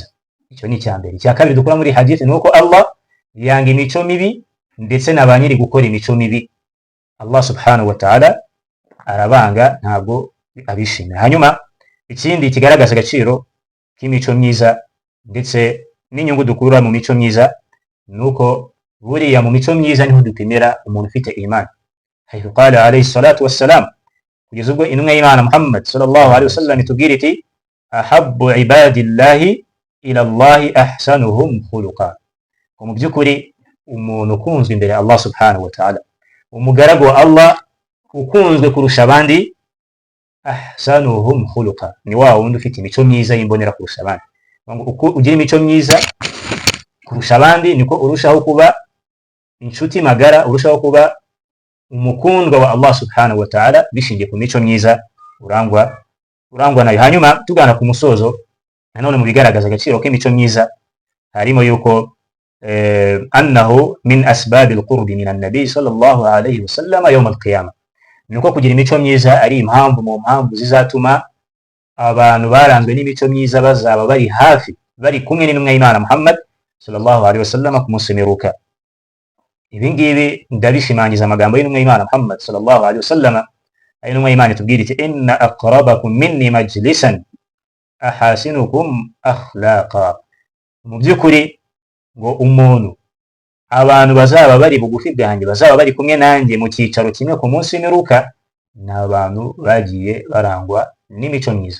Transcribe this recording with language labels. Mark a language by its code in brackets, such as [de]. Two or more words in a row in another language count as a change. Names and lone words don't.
[rw] Icyo ni icya mbere. Icya kabiri dukura muri hadith ni uko Allah yanga imico mibi ndetse na ba nyiri gukora imico mibi. Allah [ar] سبحانه وتعالى [rw] arabanga, ntabwo abishimira. Hanyuma ikindi kigaragaza agaciro k'imico myiza ndetse n'inyungu dukura mu mico myiza ni uko buriya mu mico myiza niho dupimira umuntu ufite imani. [ar] حيث قال عليه الصلاة والسلام, [rw] kugeza ubwo intumwa y'Imana Muhammad [ar] صلى الله عليه وسلم [rw] itubwira iti [ar] أحب عباد الله إلى الله أحسنهم خلقا. [rw] Mu by'ukuri umuntu ukunzwe imbere Allah [ar] سبحانه وتعالى, [rw] umugaragu wa Allah ukunzwe kurusha abandi, [ar] أحسنهم خلقا, [rw] ni wa wundi ufite imico myiza y'imbonera kurusha abandi. Uko ugira imico myiza kurusha abandi niko urushaho kuba inshuti magara, urushaho kuba umukundwa wa Allah [ar] سبحانه وتعالى, [rw] bishingiye ku mico myiza urangwa nayo. Hanyuma tugana ku musozo, nanone mu bigaragaza agaciro k'imico myiza harimo yuko [ar] أنه من أسباب القرب من النبي صلى الله عليه وسلم يوم القيامة, [rw] nuko kugira imico myiza ari impamvu mu mpamvu zizatuma abantu baranzwe n'imico myiza bazaba bari hafi, bari kumwe n'intumwa y'Imana Muhammad [ar] صلى الله عليه وسلم [rw] ku munsi w'imperuka. Ibi ngibi ndabishimangiza amagambo y'intumwa y'Imana Muhammad [ar] صلى الله عليه وسلم, [rw] ari intumwa y'Imana itubwira iti [ar] إن أقربكم مني مجلسا أحاسنكم أخلاقا. [rw] Mu by'ukuri ngo umuntu, abantu bazaba bari bugufi bwanjye, bazaba bari kumwe nanjye mu cyicaro kimwe ku munsi w'imperuka, ni abantu bagiye barangwa n'imico myiza.